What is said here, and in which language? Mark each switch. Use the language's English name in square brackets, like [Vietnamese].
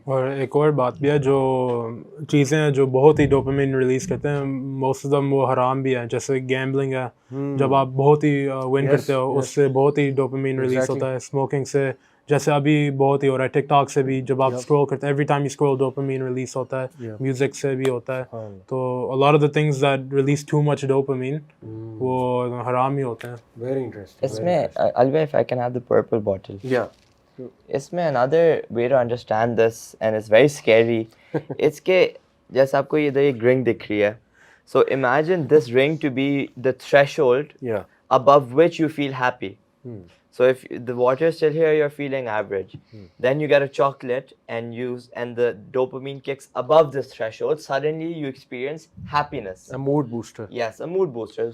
[Urdu] اور ایک اور بات بھی ہے, جو چیزیں ہیں جو بہت ہی ڈوپامین ریلیز کرتے ہیں, موسٹ آف دم وہ حرام بھی ہیں, جیسے گیمبلنگ ہے, جب آپ بہت ہی ون کرتے ہو اس سے بہت ہی ڈوپامین ریلیز ہوتا ہے. اسموکنگ سے جیسے ابھی بہت ہی ہو رہا ہے ٹک ٹاک سے بھی، جب آپ اسکرول کرتے ہیں every time you scroll dopamine release ہوتا ہے، میوزک سے بھی ہوتا ہے، تو [English] a lot of the things that release too much dopamine [Urdu] وہ حرام ہی ہوتے ہیں. [English] Very interesting. اس میں Alvin, if I can have the purple bottle. یا اس میں another way to understand this and it's very scary. [Urdu] It's کہ جیسے آپ کو یہ ادھر ایک رنگ دکھ رہی ہے. [English] So imagine this ring to be the threshold یا above which you feel happy. So if the water is still here, you're feeling average. Then you get a chocolate and the dopamine kicks above this threshold. Suddenly you experience happiness. a mood booster. Yes, a mood booster.